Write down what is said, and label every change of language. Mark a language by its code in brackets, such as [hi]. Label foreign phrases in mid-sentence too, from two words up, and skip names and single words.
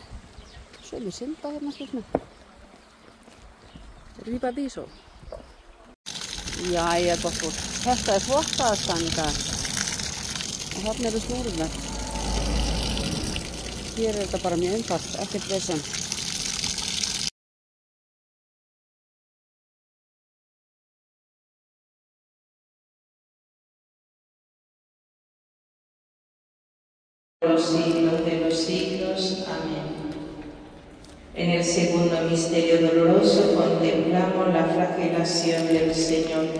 [is] Sumir synda hérna slutna. Ribadiso. Jæja, gott fólk. Þetta er þvottaðstanga. Og þarna eru snúrurnar. Hér er þetta bara mjög einfalt, ekkert vesen. [es] Los siglos de los siglos. Amén. En el segundo misterio doloroso contemplamos la flagelación del Señor.